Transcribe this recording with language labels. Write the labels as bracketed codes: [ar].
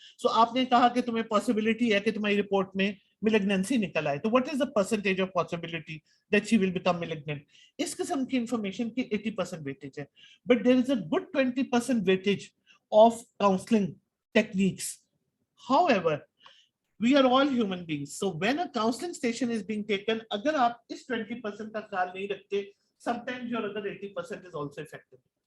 [hi] So आपने कहा कि तुम्हें possibility है कि तुम्हारी report में malignancy निकल आए. तो [en] what is the percentage of possibility that she will become malignant? [hi] इस किस्म की information की 80% weightage है. [en] But there is a good 20% weightage of counseling techniques. However, we are all human beings. So when a counseling station is being taken, [hi] अगर आप इस 20% का ख्याल नहीं रखते, [en] sometimes your other 80% is also affected.